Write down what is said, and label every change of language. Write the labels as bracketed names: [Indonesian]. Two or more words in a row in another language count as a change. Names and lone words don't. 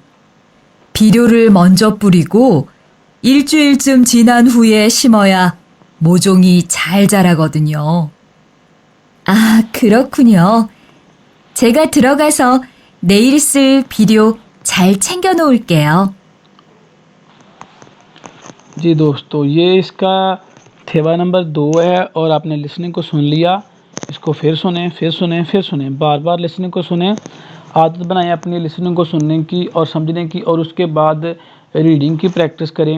[Korean] 비료를 먼저 뿌리고 일주일쯤 지난 후에 심어야 모종이 잘 자라거든요. 아, 그렇군요. 제가 들어가서 내일 쓸 비료 잘 챙겨 놓을게요. [Hindi] जी दोस्तों, ये इसका थेवा नंबर 2 है और आपने लिसनिंग को सुन लिया। इसको फिर सुने, फिर सुने, फिर सुने, बार बार लिसनिंग को सुने। आदत बनाएं अपनी लिसनिंग को सुनने की और समझने की, और उसके बाद रीडिंग की प्रैक्टिस करें।